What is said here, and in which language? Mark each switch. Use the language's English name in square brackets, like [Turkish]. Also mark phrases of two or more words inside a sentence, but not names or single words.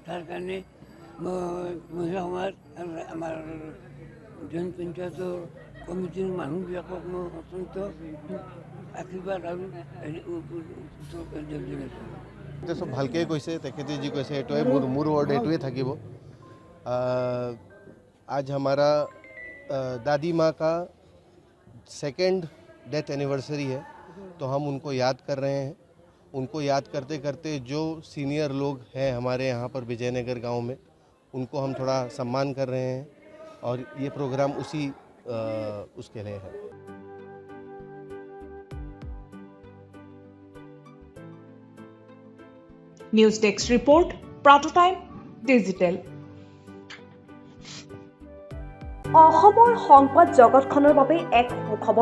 [Assamese] তাৰ কাৰণে মই মহিলা সমাজ আৰু আমাৰ জৈন পঞ্চায়তৰ কমিটিৰ মানুহবিলাকক মই অত্যন্ত আশীৰ্বাদ আৰু জনাইছোঁ। চব ভালকৈ কৈছে, তেখেতে যি কৈছে এইটোৱে মোৰ ৱৰ্ড এইটোৱে থাকিব। [Hindi] आज हमारा दादी माँ का 2nd [English] death anniversary [Hindi] है, तो हम उनको याद कर रहे हैं। उनको याद करते करते जो सीनियर लोग हैं हमारे यहाँ पर विजयनगर गांव में, उनको हम थोड़ा सम्मान कर रहे हैं और ये प्रोग्राम उसके लिए है। [English] News desk report, Prato Time Digital. [Assamese] অসমৰ সংবাদ জগতখনৰ বাবে এক সুখবৰ।